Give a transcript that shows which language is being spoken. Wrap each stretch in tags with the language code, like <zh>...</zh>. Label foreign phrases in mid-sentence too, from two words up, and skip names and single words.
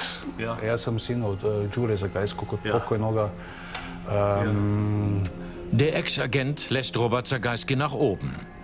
<sr>Ja sam sin od Đure Zagajskog, od pokojnoga.</sr> <de>Der Ex-Agent lässt Robert Zagajski nach oben.</de>